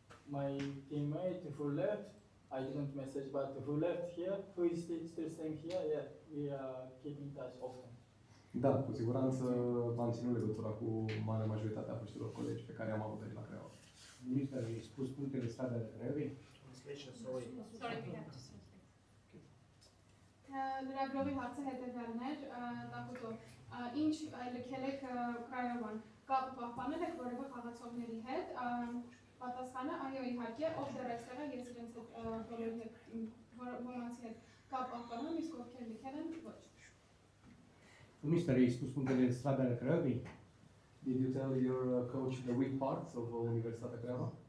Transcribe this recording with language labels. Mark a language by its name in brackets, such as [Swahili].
[English] My teammate who left, I didn't message, but who left here, who is still staying here, we keep in touch often. [Romanian] Da, cu siguranță v-am ținut legătura cu marea majoritatea foștilor colegi pe care am avut aici la Craiova. Minister, ai spus punctele sale de Craiovei? [English] Sorry, we have to say. [Armenian] Լրագրողի հարցը հետևյալն էր, Տակուտով, ինչ լքել եք Կրայովան, կապը պահպանել եք որևէ խաղացողների հետ, պատասխանը այո իհարկե, ով դեռ այստեղ է, ես իրենց հետ բոլորի հետ, ոմանցի հետ կապ պահպանում, իսկ ովքեր լքել են, ոչ։ [Romanian] Minister, ai spus punctele slabe ale Craiovei? [English] Did you tell your coach the weak parts of Universitatea Craiova?